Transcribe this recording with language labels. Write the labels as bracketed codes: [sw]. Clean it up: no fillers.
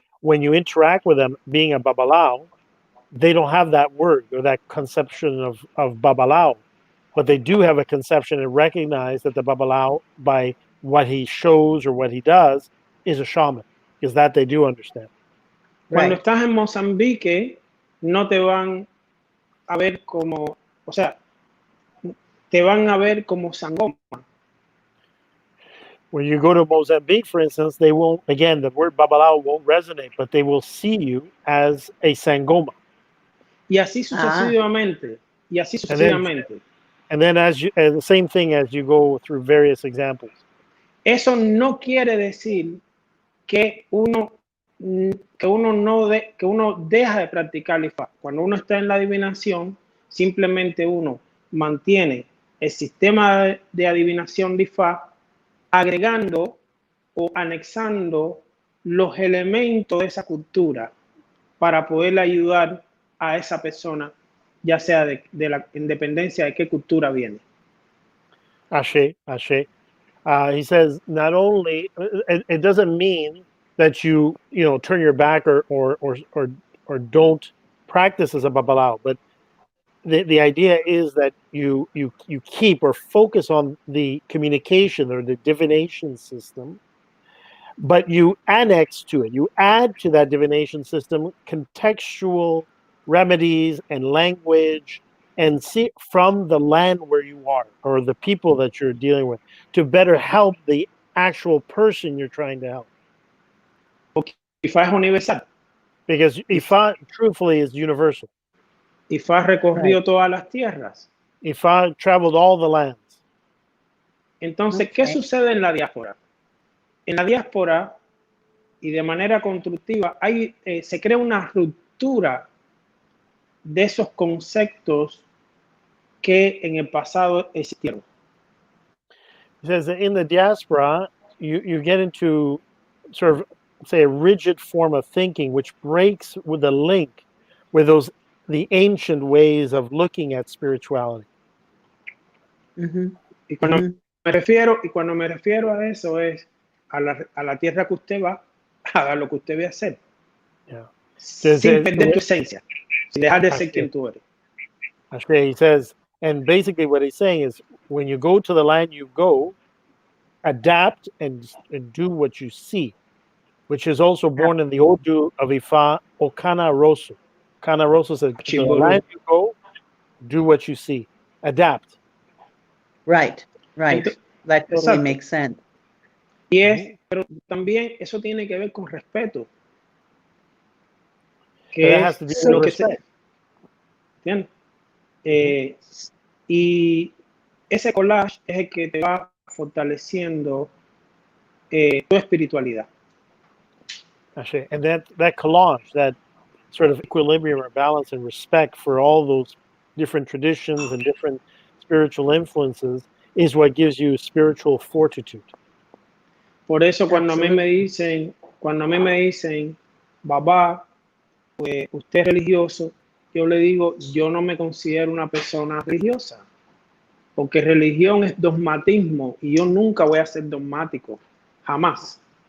[en] when you interact with them, being a Babalawo, they don't have that word or that conception of Babalawo, but they do have a conception and recognize that the Babalawo, by what he shows or what he does, is a shaman, because that they do understand. [es] Cuando estás en Mozambique, no te van a ver como, o sea, te van a ver como sangoma. [en] When you go to Mozambique, for instance, they won't, again, the word Babalawo won't resonate, but they will see you as a sangoma. [es] Y así sucesivamente. Y así sucesivamente. [en] And then as you, the same thing as you go through various examples. [es] Eso no quiere decir que uno deja de practicar el Ifá. Cuando uno está en la adivinación, simplemente uno mantiene el sistema de adivinación de Ifá, agregando o anexando los elementos de esa cultura para poder ayudar a esa persona, ya sea de la independencia de qué cultura viene. [yo] Ashe. [en] He says not only it doesn't mean that you turn your back or don't practice as a Babalawo, but the idea is that you keep or focus on the communication or the divination system, but you annex to it, you add to that divination system contextual remedies and language, and see from the land where you are or the people that you're dealing with to better help the actual person you're trying to help. [es] Porque Ifá es universal. [en] Because Ifá, truthfully, is universal. [es] Ifá recorrió todas las tierras. [en] Ifá traveled all the lands. [es] Entonces, ¿qué sucede en la diáspora? En la diáspora, y de manera constructiva, se crea una ruptura de esos conceptos que en el pasado existieron. [en] It says that in the diaspora, you get into sort of, say, a rigid form of thinking, which breaks with the link with the ancient ways of looking at spirituality. [es] Y cuando me refiero a eso es a la tierra que usted va, haga lo que usted ve hacer. Sin perder tu esencia, sin dejar de ser quien tú eres. [en] He says, and basically what he's saying is, when you go to the land you go, adapt and do what you see, which is also born in the Odu of Ifá, Okana Rosu. Okana Rosu says, to the land you go, do what you see. Adapt. Right. That totally makes sense. [es] Pero también eso tiene que ver con respeto. Que [en] has to do with respect. [es] ¿Entiendes? Y ese collage es el que te va fortaleciendo tu espiritualidad. [en] And that collage, that sort of equilibrium or balance and respect for all those different traditions and different spiritual influences is what gives you spiritual fortitude. [es] Por eso cuando a mí me dicen, Babá, pues usted es religioso, yo le digo, yo no me considero una persona religiosa, porque religión es dogmatismo y yo nunca voy a ser dogmático, jamás.